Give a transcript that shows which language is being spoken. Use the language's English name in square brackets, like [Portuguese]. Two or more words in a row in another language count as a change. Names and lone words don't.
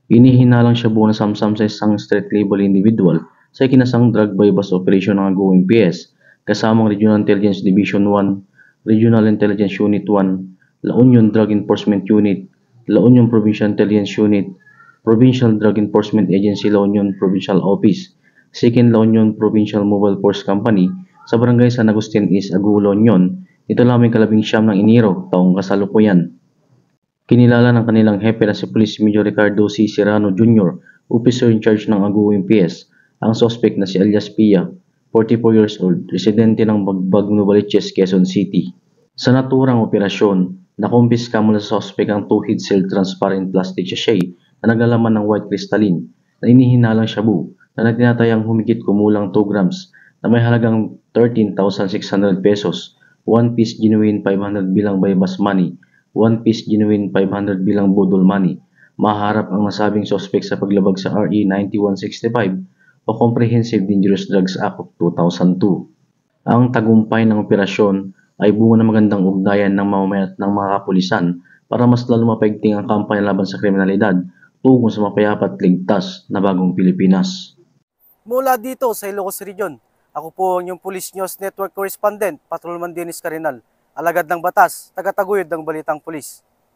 [Filipino] Inihinalang siya buo na samsam sa isang [English] street label individual [Filipino] sa ikinasang [English] drug bypass operation [Filipino] ng Aguing PS, kasamang Regional Intelligence Division 1, Regional Intelligence Unit 1, La Union Drug Enforcement Unit, La Union Provincial Intelligence Unit, Provincial Drug Enforcement Agency La Union Provincial Office, 2nd La Union Provincial Mobile Force Company sa Barangay San Agustin East, Agulo, La Union. Ito lamang 19 ng Enero, taong kasalukuyan. Kinilala ng kanilang hepe na si Police Major Ricardo C. Serrano Jr., [English] officer in charge [Filipino] ng Aguing PS, ang suspect na si alias Pia, [English] 44 years old, [Filipino] residente ng Bagbag, Novaliches, Quezon City. Sa naturang operasyon, nakumpiska mula sa suspect ang 2 [English] heat-sealed transparent plastic sachet [Filipino] na naglalaman ng [English] white crystalline [Filipino] na inihinalang shabu na tinatayang humigit kumulang 2 grams na may halagang 13,600 pesos, [English] 1 piece genuine 500 [Filipino] bilang [English] bypass money, 1 piece genuine 500 [Filipino] bilang budol money. Maharap ang nasabing suspect sa paglabag sa RE 9165 o Comprehensive Dangerous Drugs Act of 2002. Ang tagumpay ng operasyon ay bunga ng magandang ugnayan ng mamamayan at ng mga kapulisan para mas lalo mapaigting ang kampanya laban sa kriminalidad tungo sa mapayapa at ligtas na bagong Pilipinas. Mula dito sa Ilocos Region, ako po ang inyong Police News Network Correspondent, Patrolman Dennis Carinal, alagad ng batas, tagataguyod ng Balitang Pulis.